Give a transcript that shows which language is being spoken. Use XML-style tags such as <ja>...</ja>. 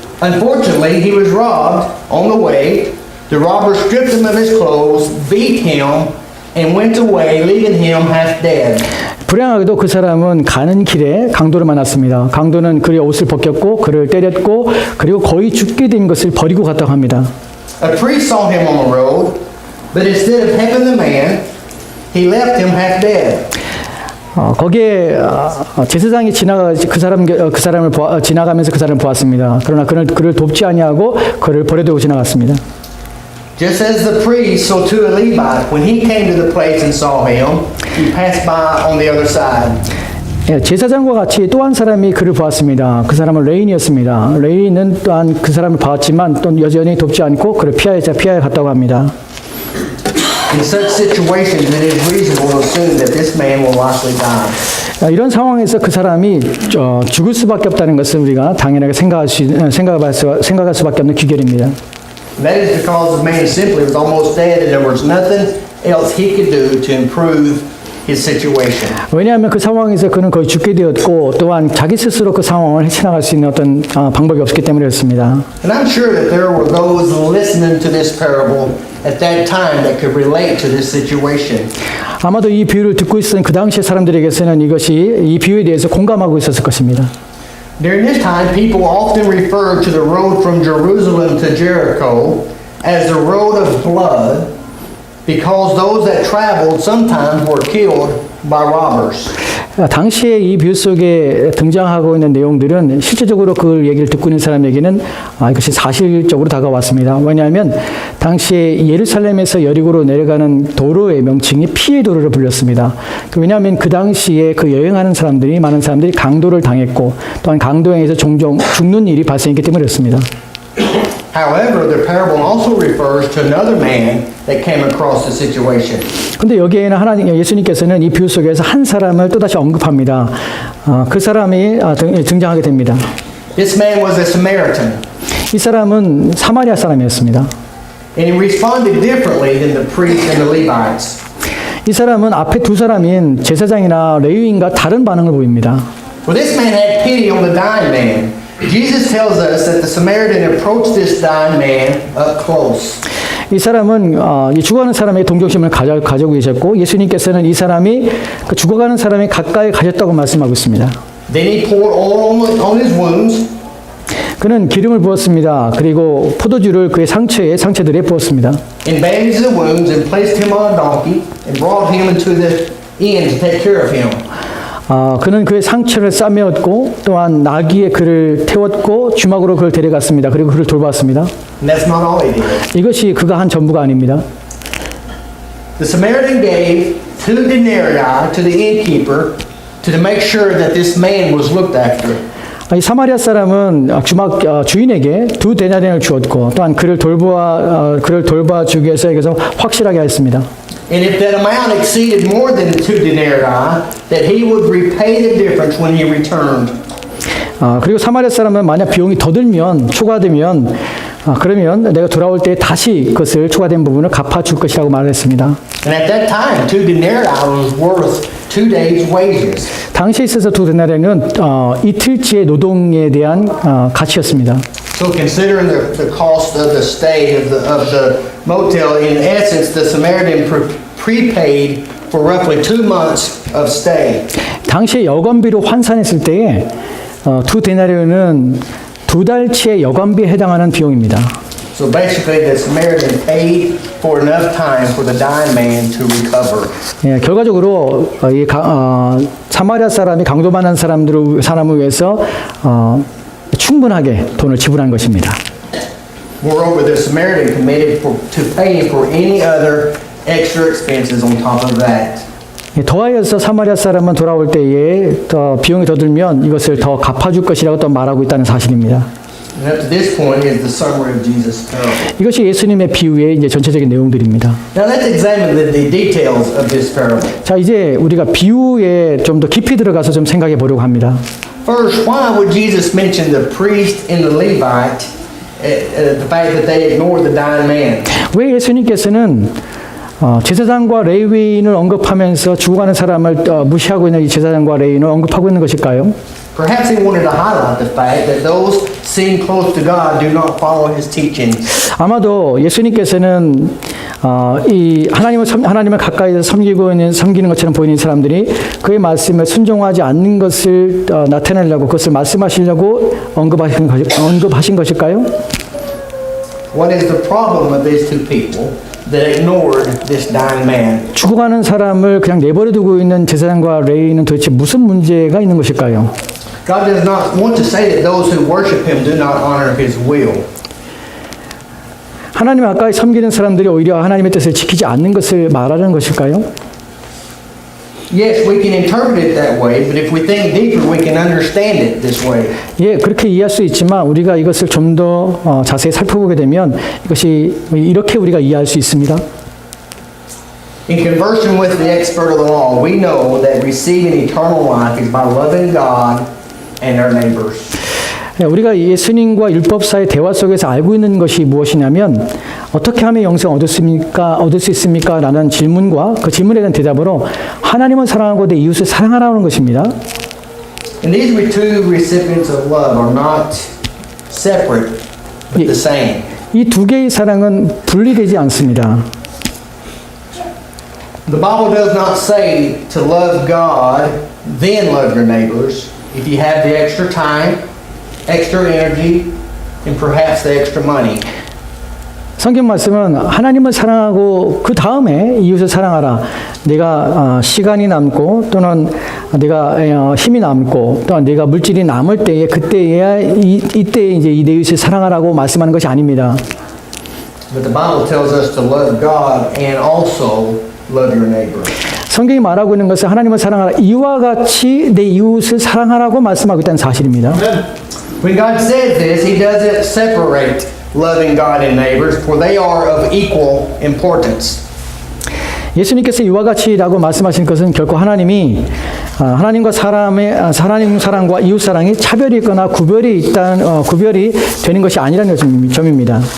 <en>Unfortunately, he was robbed on the way. The robbers stripped him of his clothes, beat him, and went away, leaving him half dead.</en> <ko>불행하게도 그 사람은 가는 길에 강도를 만났습니다. 강도는 그의 옷을 벗겼고 그를 때렸고 그리고 거의 죽게 된 것을 버리고 갔다고 합니다.</ko> <en>A priest saw him on the road, but instead of helping the man, he left him half dead.</en> <ko>거기에 제사장이 지나가면서 그 사람을 보았습니다. 그러나 그를 돕지 아니하고 그를 버려두고 지나갔습니다.</ko> <en>Just as the priest, so too a Levite, when he came to the place and saw him, he passed by on the other side.</en> <ko>제사장과 같이 또 한 사람이 그를 보았습니다. 그 사람은 레인이었습니다. 레인은 또한 그 사람을 봤지만 또 여전히 돕지 않고 그를 피하여 갔다고 합니다.</ko> <en>In such situations, it is reasonable to assume that this man will likely die.</en> <ko>이런 상황에서 그 사람이 죽을 수밖에 없다는 것을 우리가 당연하게 생각할 수밖에 없는 귀결입니다.</ko> <en>That is because the man simply was almost dead and there was nothing else he could do to improve his situation.</en> <ko>왜냐하면 그 상황에서 그는 거의 죽게 되었고 또한 자기 스스로 그 상황을 헤쳐나갈 수 있는 어떤 방법이 없기 때문이었습니다.</ko> <en>And I'm sure that there were those listening to this parable at that time that could relate to this situation.</en> <ko>아마도 이 비유를 듣고 있었던 그 당시의 사람들에게서는 이것이 이 비유에 대해서 공감하고 있었을 것입니다.</ko> <en>During this time, people often referred to the road from Jerusalem to Jericho as the road of blood because those that traveled sometimes were killed by robbers.</en> <ko>당시에 이 비유 속에 등장하고 있는 내용들은 실제적으로 그 얘기를 듣고 있는 사람에게는 이것이 사실적으로 다가왔습니다. 왜냐하면 당시에 예루살렘에서 여리고로 내려가는 도로의 명칭이 피의 도로로 불렸습니다. 왜냐하면 그 당시에 그 여행하는 사람들이 많은 사람들이 강도를 당했고 또한 강도행에서 종종 죽는 일이 발생했기 때문이었습니다.</ko> <en>However, the parable also refers to another man that came across the situation.</en> <ko>근데 여기에는 예수님께서는 이 비유 속에서 한 사람을 또다시 언급합니다. 그 사람이 등장하게 됩니다.</ko> <en>This man was a Samaritan.</en> <ko>이 사람은 사마리아 사람이었습니다.</ko> <en>And he responded differently than the priests and the Levites.</en> <ko>이 사람은 앞에 두 사람인 제사장이나 레위인과 다른 반응을 보입니다.</ko> <en>Well, this man had pity on the dying man. Jesus tells us that the Samaritan approached this dying man up close.</en> <ko>이 사람은 죽어가는 사람의 동정심을 가지고 계셨고 예수님께서는 이 사람이 그 죽어가는 사람이 가까이 가셨다고 말씀하고 있습니다.</ko> <en>Then he poured oil on his wounds.</en> <ko>그는 기름을 부었습니다. 그리고 포도주를 그의 상처들에 부었습니다.</ko> <en>And bandaged the wounds and placed him on a donkey and brought him into the inn to take care of him.</en> <ko>그는 그의 상처를 싸매었고 또한 나귀에 그를 태웠고 주막으로 그를 데려갔습니다. 그리고 그를 돌봤습니다.</ko> <en>And that's not all he did.</en> <ko>이것이 그가 한 전부가 아닙니다.</ko> <en>The Samaritan gave 2 denarii to the innkeeper to make sure that this man was looked after.</en> <ko>이 사마리아 사람은 주막 주인에게 2 데나리온을 주었고 또한 그를 돌봐주기 위해서 여기서 확실하게 했습니다.</ko> <en>And if that amount exceeded more than 2 denarii, that he would repay the difference when he returned.</en> <ko>그리고 사마리아 사람은 만약 비용이 더 들면 초과되면 그러면 내가 돌아올 때 다시 그것을 초과된 부분을 갚아줄 것이라고 말했습니다.</ko> <en>And at that time, 2 denarii was worth 2 days' wages.</en> <ko>당시에 있어서 2 데나리온은 이틀치의 노동에 대한 가치였습니다.</ko> <en>So considering the cost of the stay of the motel, in essence, the Samaritan prepaid for roughly 2 months of stay.</en> <ko>당시에 여관비로 환산했을 때에 2 데나리온은 2달치의 여관비에 해당하는 비용입니다.</ko> <en>So basically, the Samaritan paid for enough time for the dying man to recover.</en> <ko>결과적으로 사마리아 사람이 강도받는 사람을 위해서 충분하게 돈을 지불한 것입니다.</ko> <en>Moreover, the Samaritan committed to paying for any other extra expenses on top of that.</en> <ko>더하여서 사마리아 사람은 돌아올 때에 더 비용이 더 들면 이것을 더 갚아줄 것이라고 또 말하고 있다는 사실입니다.</ko> <en>And up to this point is the summary of Jesus' parable.</en> <ko>이것이 예수님의 비유의 이제 전체적인 내용들입니다.</ko> <en>Now let's examine the details of this parable.</en> <ko>자, 이제 우리가 비유에 좀 더 깊이 들어가서 좀 생각해 보려고 합니다.</ko> <en>First, why would Jesus mention the priest and the Levite, the fact that they ignored the dying man?</en> <ko>왜 예수님께서는 제사장과 레위인을 언급하면서 죽어가는 사람을 무시하고 있는 이 제사장과 레위인을 언급하고 있는 것일까요?</ko> <en>Perhaps he wanted to highlight the fact that those seen close to God do not follow his teachings.</en> <ko>아마도 예수님께서는 이 하나님을 가까이서 섬기는 것처럼 보이는 사람들이 그의 말씀에 순종하지 않는 것을 나타내려고 그것을 말씀하시려고 언급하신 것일까요?</ko> <en>What is the problem with these two people that ignored this dying man?</en> <ko>죽어가는 사람을 그냥 내버려 두고 있는 제사장과 레위인은 도대체 무슨 문제가 있는 것일까요?</ko> <en>God does not want to say that those who worship Him do not honor His will.</en> <ko>하나님 아까 섬기는 사람들이 오히려 하나님의 뜻을 지키지 않는 것을 말하는 것일까요?</ko> <en>Yes, we can interpret it that way, but if we think deeper, we can understand it this way.</en> <ko>예, 그렇게 이해할 수 있지만 우리가 이것을 좀 더 자세히 살펴보게 되면 이것이 이렇게 우리가 이해할 수 있습니다.</ko> <en>In conversing with the expert of the law, we know that receiving eternal life is by loving God and our neighbors.</en> <ko>예, 우리가 예수님과 율법사의 대화 속에서 알고 있는 것이 무엇이냐면 어떻게 하면 영생을 얻을 수 있습니까? 라는 질문과 그 질문에 대한 대답으로 하나님을 사랑하고 내 이웃을 사랑하라는 것입니다.</ko> <en>And these two recipients of love are not separate, but the same.</en> <ko>이 두 개의 사랑은 분리되지 않습니다.</ko> <en>The Bible does not say to love God, then love your neighbors. If you have the extra time, extra energy, and perhaps the extra money.</en> <ko>성경 말씀은 하나님을 사랑하고 그 다음에 이웃을 사랑하라. 내가 시간이 남고 또는 내가 힘이 남고 또는 내가 물질이 남을 때에 그때에야 이때에 이제 내 이웃을 사랑하라고 말씀하는 것이 아닙니다.</ko> <en>But the Bible tells us to love God and also love your neighbor.</en> <ko>성경이 말하고 있는 것은 하나님을 사랑하라. 이와 같이 내 이웃을 사랑하라고 말씀하고 있다는 사실입니다.</ko> <en>When God says this, He doesn't separate loving God and neighbors, for they are of equal importance.</en> <ko>예수님께서 이와 같이라고 말씀하신 것은 결코 하나님이 하나님과 하나님 사랑과 이웃 사랑이 차별이 있거나 구별이 되는 것이 아니라는 점입니다.</ko>